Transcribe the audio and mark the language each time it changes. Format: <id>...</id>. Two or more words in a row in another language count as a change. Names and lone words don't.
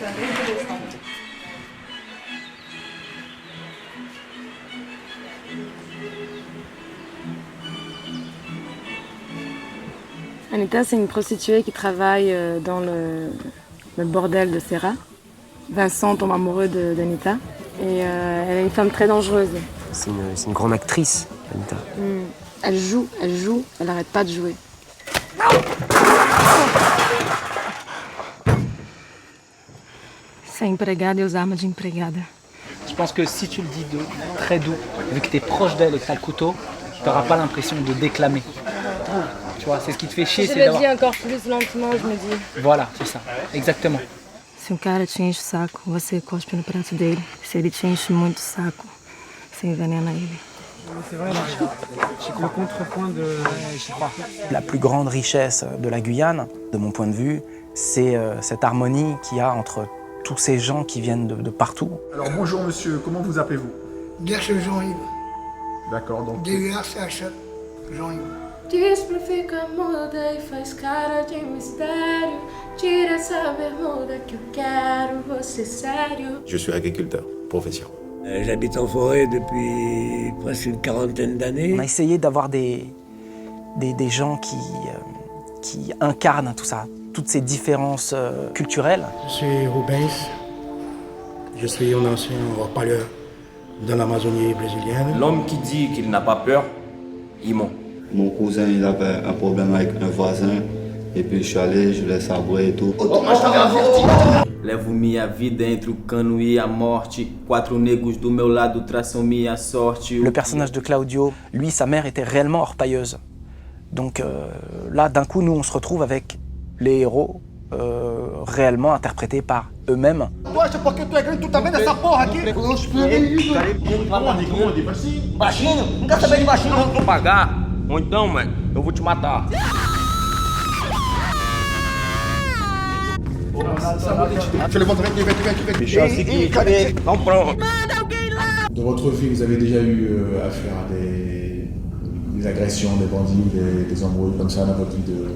<fr>Anita, c'est une prostituée qui travaille dans le bordel de Serra. Vincent tombe amoureux d'Anita et elle est une femme très dangereuse. C'est une grande actrice. Anita. Elle joue, elle arrête pas de jouer.</fr> <pt>Ser empregada e usar arma de empregada.</pt> <fr>Je pense que si tu le dis très doux, vu que tu es proche d'elle et que tu as le couteau, tu n'auras pas l'impression de déclamer. Tu vois, c'est ce qui te fait chier. Je le dis encore plus lentement, je me dis. Voilà, c'est ça, exactement.</fr> <pt>Se cara te enche o saco, você cospe no prato dele. Se ele te enche muito o saco, você envenena ele.</pt> <fr>C'est vrai, le contrepoint de... J'y crois. La plus grande richesse de la Guyane, de mon point de vue, c'est cette harmonie qu'il y a entre tous ces gens qui viennent de partout. Alors bonjour monsieur, comment vous appelez-vous?</fr> <pt>Deixa Jean-Yves.</pt> <fr>D'accord, donc... D-U-A-C-H, Jean-Yves.</fr> <pt>Diz pra ficar muda e faz cara de mistério. Tira essa bermuda que eu quero você sério.</pt> <fr>Je suis agriculteur, profession. J'habite en forêt depuis presque une quarantaine d'années. On a essayé d'avoir des gens qui incarnent tout ça, toutes ces différences culturelles. Je suis Rubens. Je suis un ancien reparleur de l'Amazonie brésilienne. L'homme qui dit qu'il n'a pas peur, il ment. Mon cousin, il avait un problème avec un voisin. Et puis je suis allé, je l'ai sabré et tout.</fr> <pt>Levo minha vida entre o cano e a morte. 4 negros do meu lado traçam minha sorte.</pt> <fr>Le personnage de Claudio, lui, sa mère était réellement orpailleuse. Donc là, d'un coup, nous, on se retrouve avec les héros réellement interprétés par eux-mêmes.</fr> <pt>Poxa, porque tu é grande, tu tá vendo essa porra aqui? Baixinho? Não quer saber de baixinho, não. Vou pagar, ou então, mãe, eu vou te matar.</pt> <fr>Je le montrerai, tu vais. Dans votre vie, vous avez déjà eu affaire à des agressions, des bandits, des embrouilles comme ça dans votre vie de...</fr>